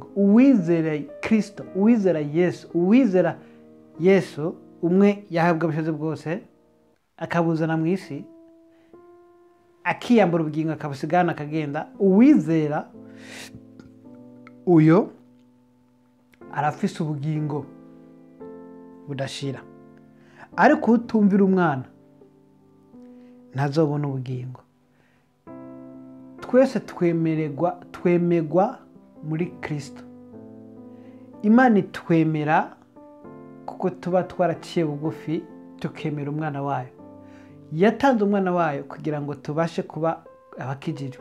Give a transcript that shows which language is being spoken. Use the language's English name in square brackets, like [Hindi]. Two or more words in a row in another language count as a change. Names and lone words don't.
[Rundi] Uwizera Kristo, uwizera Yesu umwe yahabwa ubushobozi bwose akabuzana mu isi, akiyambura ubugingo akabusigana akagenda, uwizera uyo arafise ubugingo budashira, ariko utumvira umwana ntazobona ubugingo. Twese twemerwa muri Kristo. Imana itwemera kuko tuba twaraciye bugufi tukemera umwana wayo. Yatanze umwana wayo kugira ngo tubashe kuba abakijijwe.